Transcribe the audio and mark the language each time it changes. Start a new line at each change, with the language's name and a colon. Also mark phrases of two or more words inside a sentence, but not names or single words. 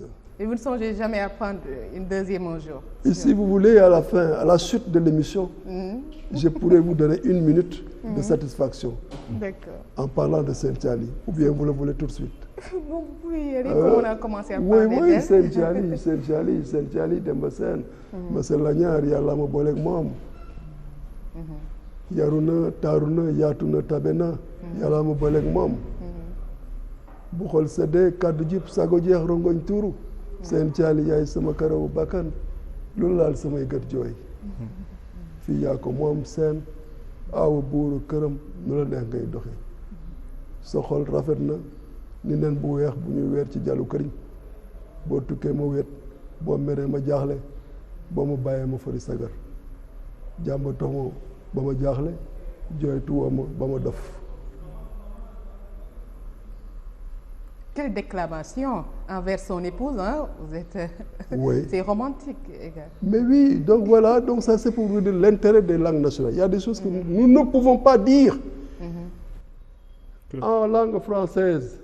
French: Et vous ne songez jamais à prendre une deuxième un jour? Et si vous voulez, à la fin, à la chute de l'émission, je pourrais vous donner 1 minute de satisfaction. D'accord. En parlant de Saint-Chali. Ou bien vous le voulez tout de suite? Bon, oui, on a commencé à parler d'elle. Oui, Saint-Chali,
Wolof: Saint-Chali, Dembasen, Monsieur Lagnar, Yalla mo bolek mom. Yaruna, Taruna, Yatuna, Tabena, Yalla mo bolek mom. Bu xol sédé kaddu jip sago jeex rongoñ tuuru. Saint-Chali yaay sama karaw bakkan lu laal samay gët jooy. Fii yaa ko moom seen aawa buuru këram nu la neex ngay doxe sa xol rafet na ni nen bu weex bu ñuy weer ci jàllu këriñ boo tukkee ma wet boo meree ma jaaxle boo ma bàyyee ma fari sagar jàmba toxma ba ma jaaxle jooytuwoo ma ba ma dof.
French: Quelle déclamation envers son épouse, hein? Vous êtes... Oui. C'est romantique également. Mais oui, donc voilà, donc ça c'est pour vous dire l'intérêt des langues nationales. Il y a des choses que nous ne pouvons pas dire en langue française.